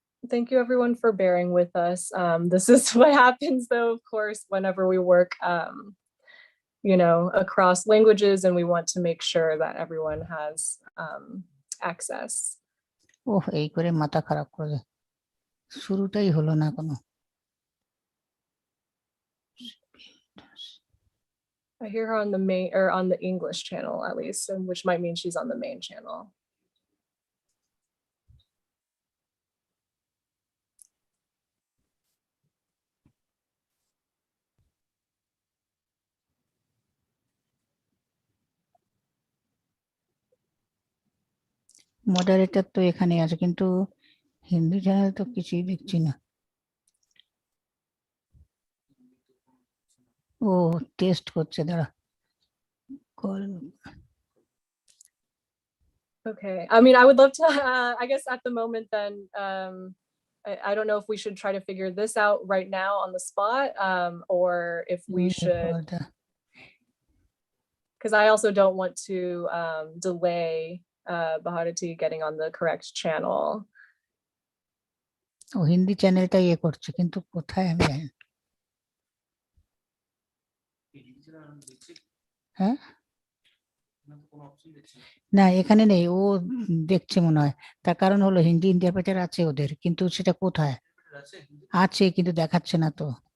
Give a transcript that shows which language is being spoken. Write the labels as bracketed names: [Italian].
[English] Thank you everyone for bearing with us. This is what happens though, of course, whenever we work, you know, across languages and we want to make sure that everyone has access. [Bangla] এই করে মাথা খারাপ করে শুরুটাই হলো না কোনো [English] I hear her on the main or on the English channel at least, and which might mean she's on the main channel. [Bangla] Moderator তো এখানে আছে কিন্তু হিন্দি চ্যানেল তো কিছুই দেখছি না ও টেস্ট করছে দাঁড়া [English] Okay, I mean, I would love to, I guess at the moment then, I don't know if we should try to figure this out right now on the spot, or if we should, because I also don't want to delay Bharati getting on the correct channel. [Bangla] ও হিন্দি চ্যানেলটা ইয়ে করছে কিন্তু কোথায় আমি জানি হ্যাঁ না এখানে নেই ও দেখছে মনে হয় তার কারণ হলো হিন্দি ইন্টারপ্রেটার আছে ওদের কিন্তু সেটা কোথায় আছে কিন্তু দেখাচ্ছে না তো